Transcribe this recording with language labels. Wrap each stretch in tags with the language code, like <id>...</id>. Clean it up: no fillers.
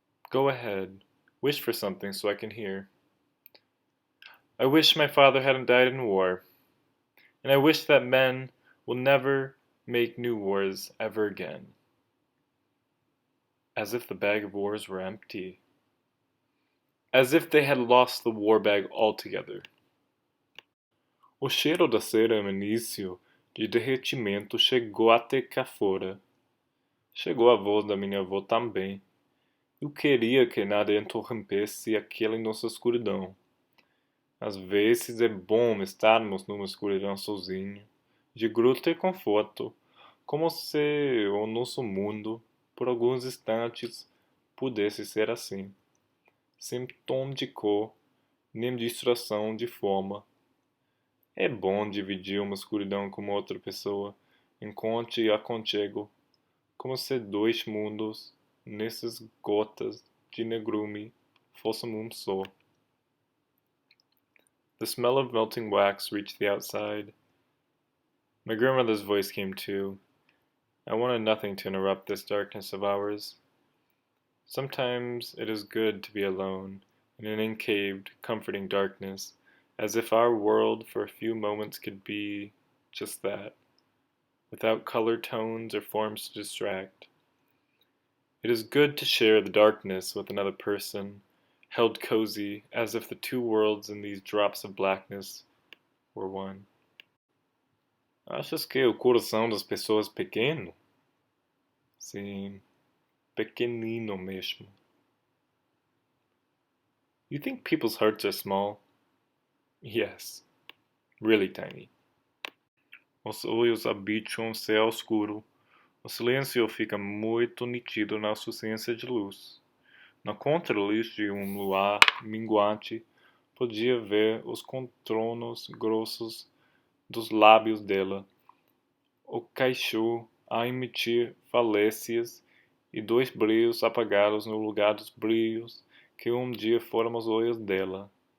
<en>Go ahead, wish for something so I can hear. I wish my father hadn't died in war, and I wish that men will never make new wars ever again. As if the bag of wars were empty. As if they had lost the war bag altogether.</en> <pt>O cheiro da cera no início de derretimento chegou até cá fora. Chegou a voz da minha avó também. Eu queria que nada interrompesse aquela nossa escuridão. Às vezes é bom estarmos numa escuridão sozinho, de gruta e conforto, como se o nosso mundo, por alguns instantes, pudesse ser assim, sem tom de cor, nem distração de forma. É bom dividir uma escuridão com outra pessoa, encontre aconchego, como se dois mundos, nessas gotas de negrume, fossem um só.</pt> <en>The smell of melting wax reached the outside. My grandmother's voice came too. I wanted nothing to interrupt this darkness of ours. Sometimes it is good to be alone, in an encaved, comforting darkness, as if our world for a few moments could be just that, without color tones or forms to distract. It is good to share the darkness with another person, held cozy, as if the two worlds in these drops of blackness were one.</en> <pt>Achas que o coração das pessoas é pequeno? Sim, pequenino mesmo.</pt> <en>You think people's hearts are small? Yes, really tiny.</en> <pt>Os olhos habitam um céu escuro. O silêncio fica muito nítido na ausência de luz. Na contraluz de um luar minguante, podia ver os contornos grossos dos lábios dela, o queixo a emitir falécias e dois brilhos apagados no lugar dos brilhos que um dia foram os olhos dela.</pt>